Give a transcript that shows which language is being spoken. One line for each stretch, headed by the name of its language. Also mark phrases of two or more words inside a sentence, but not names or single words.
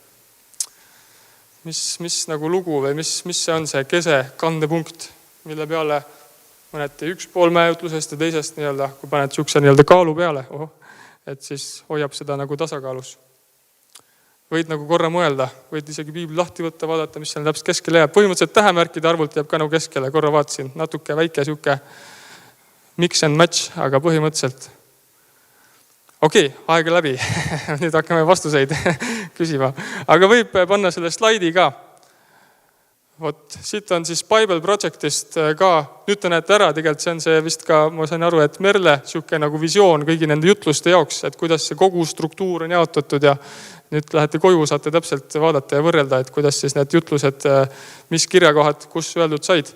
Estonian: Mis nagu lugu või mis see on see kese kandepunkt, mille peale mõneti üks pool mäeütlusest ja teisest nii-öelda, kui paned sihukese nii-öelda kaalu peale, et siis hoiab seda nagu tasakaalus. Võid nagu korra mõelda, võid isegi piibli lahti võtta, vaadata, mis seal täpselt keskele jääb. Põhimõtteliselt tähemärkide arvult jääb ka nagu keskele, korra vaatasin, natuke väike sihuke
English: mix and match,
Estonian: aga põhimõtteliselt. Okei, aega läbi. Nüüd hakkame vastuseid küsima. Aga võib panna selle slaidi ka. Vot, siit on siis Bible Projectist ka. Nüüd te näete ära, tegelikult see on see vist ka, ma sain aru, et Merle sihuke nagu visioon kõigi nende jutluste jaoks, et kuidas see kogu struktuur on jaotatud ja nüüd lähete koju, saate täpselt vaadata ja võrrelda, et kuidas siis need jutlused, mis kirjakohad, kus öeldud said.